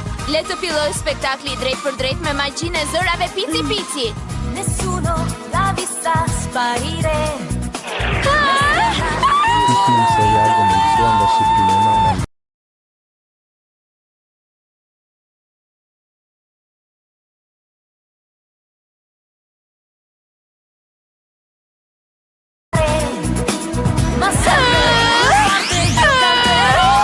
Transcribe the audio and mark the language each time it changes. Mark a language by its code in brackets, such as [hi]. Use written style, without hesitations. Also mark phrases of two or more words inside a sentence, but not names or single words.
[sq] Le të filloj spektakli drejt për drejt me magjinë e zërave Pici Pici. [it] Nessuno l'ha vista sparire. Il film seriale cominciò da settimana. Ma sempre io canterò.